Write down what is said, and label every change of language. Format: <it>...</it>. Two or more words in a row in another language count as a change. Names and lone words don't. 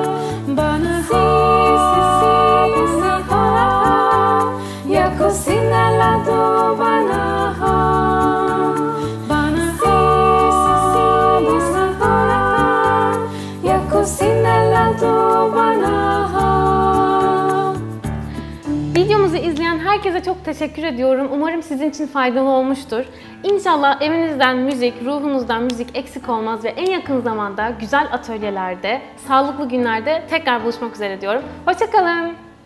<tr>Bana ha, ya cucinella bana ha. Bana ha, ya cucinella bana ha. Videomuzu izleyen herkese çok teşekkür ediyorum. Umarım sizin için faydalı olmuştur. İnşallah evinizden müzik, ruhunuzdan müzik eksik olmaz ve en yakın zamanda güzel atölyelerde, sağlıklı günlerde tekrar buluşmak üzere diyorum. Hoşça kalın.</tr>